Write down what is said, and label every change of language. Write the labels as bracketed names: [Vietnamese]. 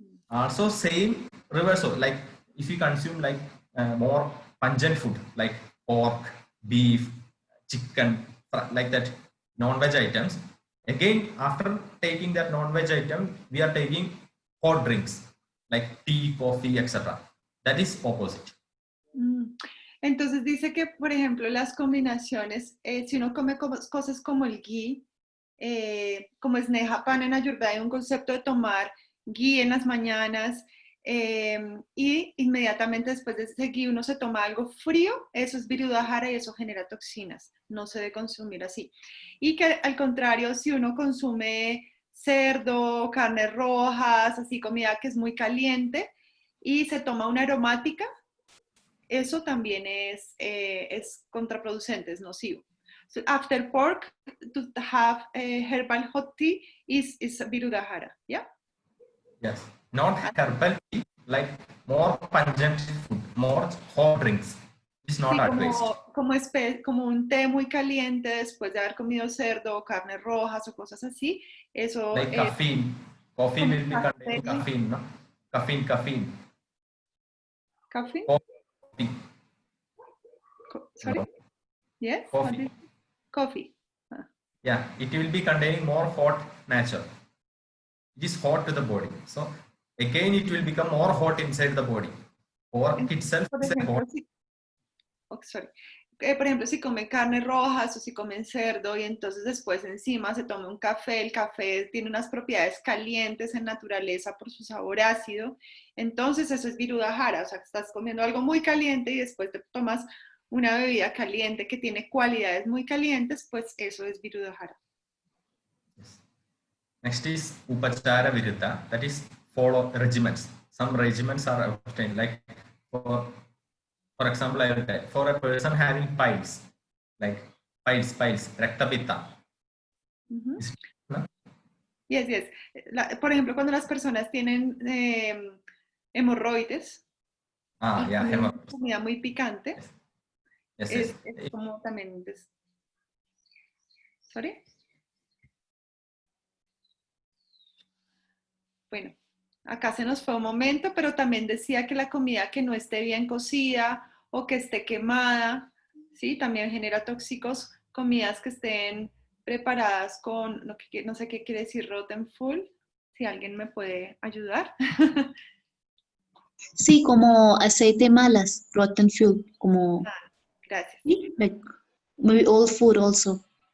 [English] Also same reverse, like if you consume like more pungent food like pork, beef, chicken, like that, non-veg items, again after taking that non-veg item, we are taking hot drinks like tea, coffee, etc. That is opposite. [Spanish] Entonces dice que, por ejemplo, las combinaciones, si uno come cosas como el ghee, como es neha pan en Ayurveda, hay un concepto de tomar ghee en las mañanas y inmediatamente después de ese ghee uno se toma algo frío, eso es Virudhahara y eso genera toxinas, no se debe consumir así. Y que al contrario, si uno consume cerdo, carnes rojas, así comida que es muy caliente y se toma una aromática, eso también es contraproducente, es nocivo. [English] So after pork, to have herbal hot tea is Virudhahara, yeah? Yes, not herbal tea, like more pungent food, more hot drinks. It's not [Spanish] Sí, [English] advised. [Spanish] como un té muy caliente después de haber comido cerdo o carnes rojas o cosas así, eso [English] Like caffeine. Coffee will be containing caffeine, no? Caffeine. Coffee? Coffee. Sorry? No. Yes? Coffee. Coffee. Yeah, it will be containing more hot nature. It is hot to the body. So again, it will become more hot inside the body. Pork itself [Spanish] Por [English] is a [Spanish] ejemplo, [English] hot. [Spanish] Por ejemplo, si comen carnes rojas o si comen cerdo y entonces después encima se toma un café, el café tiene unas propiedades calientes en naturaleza por su sabor ácido, entonces eso es Virudhahara, o sea, que estás comiendo algo muy caliente y después te tomas una bebida caliente que tiene cualidades muy calientes, pues eso es Virudhahara. [English] Yes. Next is Upachara Viruddha, that is follow regimens. Some regimens are obtained, like for example, I will tell, for a person having piles, like piles, raktapitta. No? Yes. [Spanish] Por ejemplo, cuando las personas tienen hemorroides y comen comida muy picante, [English] Yes. [Spanish] Es como también... [English] ¿Sorry? [Spanish] Bueno, acá se nos fue un momento, pero también decía que la comida que no esté bien cocida o que esté quemada, ¿sí? También genera tóxicos. Comidas que estén preparadas con, no sé qué quiere decir rotten full, si alguien me puede ayudar. Sí, como aceite malas, rotten fuel, como... Gracias. Sí, [English] like, maybe old food also.